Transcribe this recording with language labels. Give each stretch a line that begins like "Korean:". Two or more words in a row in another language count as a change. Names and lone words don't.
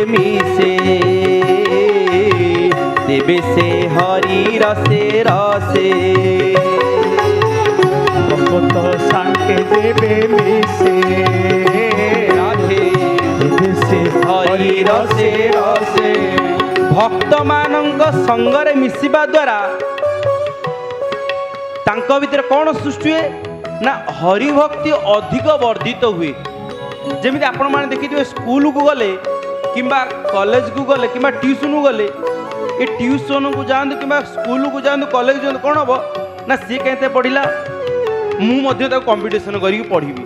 Bangla: মিশে তেবে সে হরি রসে রসে ভকত সাঙ্গে দেবে মিশে রাধে তেবে সে হরি রসে রসে ভক্ত
Odia: ମାନଙ୍କ ସଙ୍ଗରେ ମିଶିବା ଦ୍ୱାରା ତାଙ୍କ ଭିତରେ କ'ଣ ସୃଷ୍ଟି ହୁଏ ନା ହରିଭକ୍ତି ଅଧିକ ବର୍ଦ୍ଧିତ ହୁଏ। ଯେମିତି ଆପଣମାନେ ଦେଖିଥିବେ ସ୍କୁଲକୁ ଗଲେ କିମ୍ବା କଲେଜକୁ ଗଲେ କିମ୍ବା ଟ୍ୟୁସନକୁ ଗଲେ ଏ ଟ୍ୟୁସନକୁ ଯାଆନ୍ତୁ କିମ୍ବା ସ୍କୁଲକୁ ଯାଆନ୍ତୁ କଲେଜ ଯାଆନ୍ତୁ କ'ଣ ହେବ ନା ସିଏ କେତେ ପଢ଼ିଲା ମୁଁ ମଧ୍ୟ ତାକୁ କମ୍ପିଟିସନ୍ କରିକି ପଢ଼ିବି।